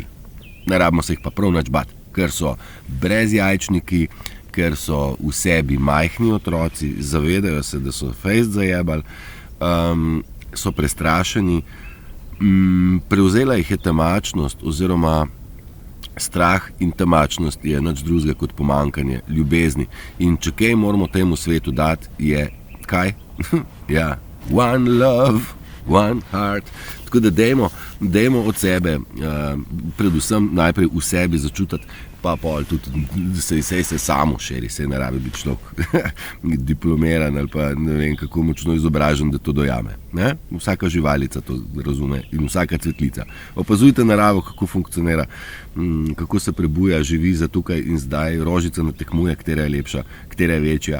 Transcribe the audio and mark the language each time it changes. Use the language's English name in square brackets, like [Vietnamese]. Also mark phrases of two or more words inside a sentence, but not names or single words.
[Slovenian] Ne rabimo se jih pa prav nič bati, ker so brezjajčniki, ker so v sebi majhni otroci, zavedajo se, da so fejst zajebali, so prestrašeni, prevzela jih je temačnost oziroma strah in temačnost je nič drugega kot pomanjkanje ljubezni. In če kaj moramo temu svetu dati, je kaj? Ja, [English] one love. One heart. [Slovenian] Tako da dajmo od sebe, predvsem najprej v sebi začutiti, pa pol tudi se samo širi, se ne rabi biti človek diplomiran ali pa ne vem kako močno izobražen, da to dojame. Ne? Vsaka živalica to razume in vsaka cvetlica. Opazujte naravo, kako funkcionira, kako se prebuja, živi za tukaj in zdaj, rožica natekmuje, katera je lepša, katera je večja.